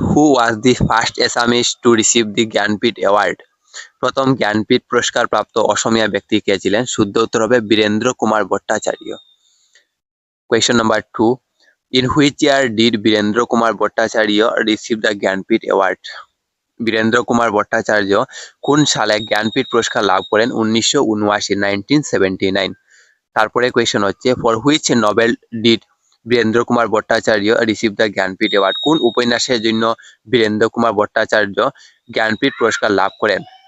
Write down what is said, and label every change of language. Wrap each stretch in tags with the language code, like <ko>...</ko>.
<en>Who was the first Assamese to receive the Gyanpith Award?</en> <bn>প্রথম জ্ঞানপীঠ পুরস্কার প্রাপ্ত অসমীয়া ব্যক্তি কে ছিলেন? শুদ্ধ উত্তর হবে Virender Kumar Bhattacharya.</bn> <en>Question number 2. In which year did Birendra Kumar Bhattacharya receive the Jnanpith Award?</en> <bn>Virender Kumar Bhattacharya কোন সালে জ্ঞানপীঠ পুরস্কার লাভ করেন?</bn> <en>1979।</en> <bn>তারপরে কোয়েশ্চন হচ্ছে</bn> <en>For which novel did Birendra Kumar Bhattacharya receive the Jnanpith award?</en> <bn>কোন উপন্যাসের জন্য বীরেন্দ্র কুমার ভট্টাচার্য জ্ঞানপীঠ পুরস্কার লাভ করেন?</bn>